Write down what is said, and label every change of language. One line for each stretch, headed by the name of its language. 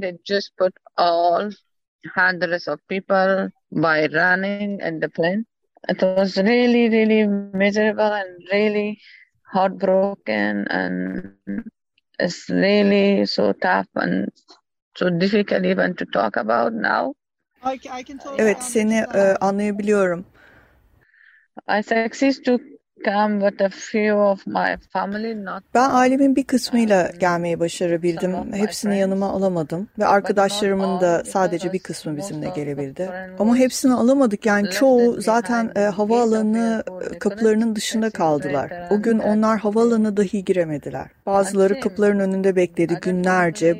English: They just put all hundreds of people by running in the plane. It was really, really miserable and really heartbroken. And it's really so tough and so difficult even to talk about now.
Turkish: Evet, seni anlayabiliyorum.
English: I succeeded to come with a few of my family, not.
Turkish: Ben ailemin bir kısmıyla gelmeyi başarabildim. Hepsini yanıma alamadım ve arkadaşlarımın da sadece bir kısmı bizimle gelebildi. Ama hepsini alamadık. Yani çoğu zaten havaalanı kapılarının dışında kaldılar. O gün onlar havaalanına dahi giremediler. Bazıları kapıların önünde bekledi günlerce.